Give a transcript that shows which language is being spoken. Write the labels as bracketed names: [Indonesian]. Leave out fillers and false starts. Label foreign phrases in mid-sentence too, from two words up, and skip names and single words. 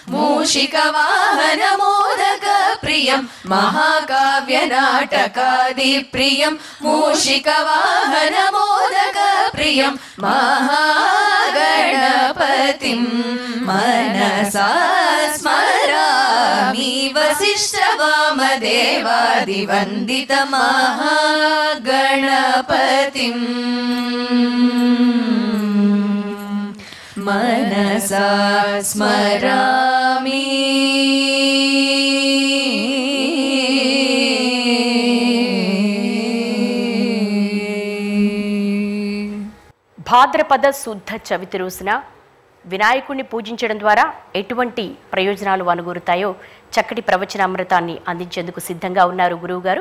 [Sanskrit] మూషికవాహనమోదకప్రియం. మహాకావ్యనాటకాదిప్రియం. మూషికవాహనమోదకప్రియం. మహాగణపతిం మనసా స్మరామి. नमामि वसिष्ठवामदेवादिवन्दितमहागणपतिम् मनसा स्मरामि [Telugu] భాద్రపద శుద్ధ చవితి రోజున వినాయకుడిని పూజించడం ద్వారా ఎటువంటి ప్రయోజనాలు అనుగురుతాయో చక్కటి ప్రవచనామృతాన్ని అందించేందుకు సిద్ధంగా ఉన్నారు గురువు గారు.